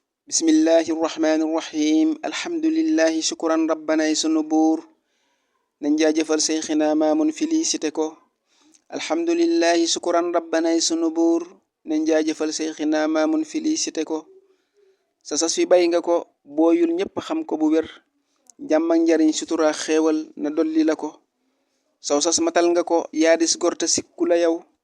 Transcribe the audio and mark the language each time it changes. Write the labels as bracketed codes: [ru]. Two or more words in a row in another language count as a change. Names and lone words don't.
[ar] بسم الله الرحمن الرحيم. الحمد لله، شكرا ربنا، [wo] yi sunu buur. Nañ jaajëfal Seyxina Maamun, félicité ko. [ar] الحمد لله شكرا ربنا, [wo] yi sunu buur. Nañ jaajëfal Seyxina Maamun, félicité ko. Sa sas wi bay nga ko, booyul, ñépp xam ko bu wér. Jàmm ak njariñ, sutura, xéewal na dolli la ko. Saw sas matal nga ko, yaa dis gor te sikku la yow.